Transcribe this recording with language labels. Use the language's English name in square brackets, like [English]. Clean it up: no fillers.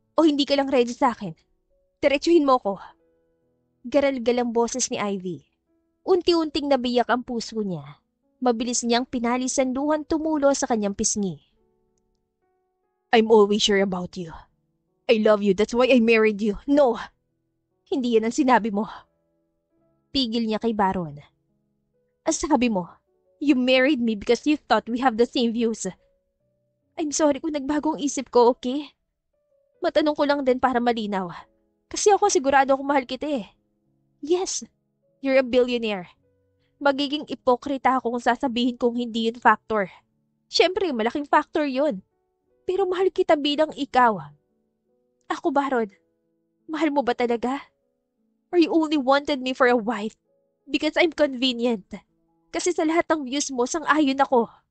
[Filipino] O hindi ka lang ready sa akin? Diretsuhin mo ko. Garal-gal ang boses ni Ivy. Unti-unting nabiyak ang puso niya. Mabilis niyang pinalis ang luhan tumulo sa kanyang pisngi. [English] I'm always sure about you. I love you, that's why I married you. No! [Filipino] Hindi yan ang sinabi mo. Pigil niya kay Baron. Ang sabi mo, [English] you married me because you thought we have the same views. I'm sorry [Filipino] kung nagbagong isip ko, okay? Matanong ko lang din para malinaw. Kasi ako sigurado akong mahal kita eh. [English] Yes, you're a billionaire. [Filipino] Magiging ipokrita ako kung sasabihin kong hindi yun factor. Siyempre, malaking factor yun. Pero mahal kita bilang ikaw. Ako, Baron, mahal mo ba talaga? [English] Or you only wanted me for a wife because I'm convenient? [Filipino] Kasi sa lahat ng views mo, sang-ayon ako.